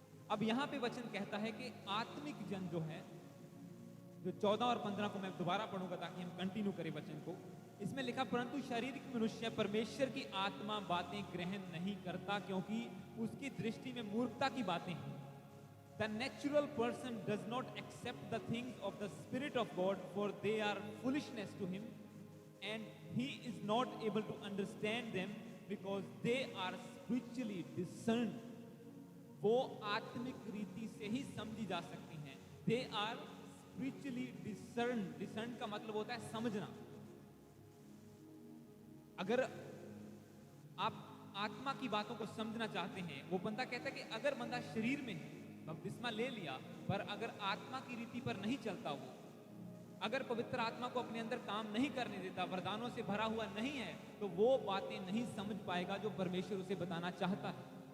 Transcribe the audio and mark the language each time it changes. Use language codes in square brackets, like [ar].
[hi] अब यहां पे वचन कहता है कि आत्मिक जन जो है, जो 14 और 15 को मैं दोबारा पढ़ूंगा ताकि हम कंटिन्यू करें वचन को। इसमें लिखा, परंतु शारीरिक मनुष्य परमेश्वर की आत्मा बातें ग्रहण नहीं करता, क्योंकि उसकी दृष्टि में मूर्खता की बातें हैं। [en] The natural person does not accept the things of the Spirit of God, for they are foolishness to him, and he is not able to understand them because they are spiritually discerned. [hi] वो आत्मिक रीति से ही समझी जा सकती हैं। [en] They are spiritually discerned. [hi] Discerned का मतलब होता है समझना। अगर आप आत्मा की बातों को समझना चाहते हैं, वो बंदा कहता है कि अगर बंदा शरीर में है, बपतिस्मा ले लिया, पर अगर आत्मा की रीति पर नहीं चलता, वो अगर पवित्र आत्मा को अपने अंदर काम नहीं करने देता, वरदानों से भरा हुआ नहीं है, तो वो बातें नहीं समझ पाएगा जो परमेश्वर उसे बताना चाहता है।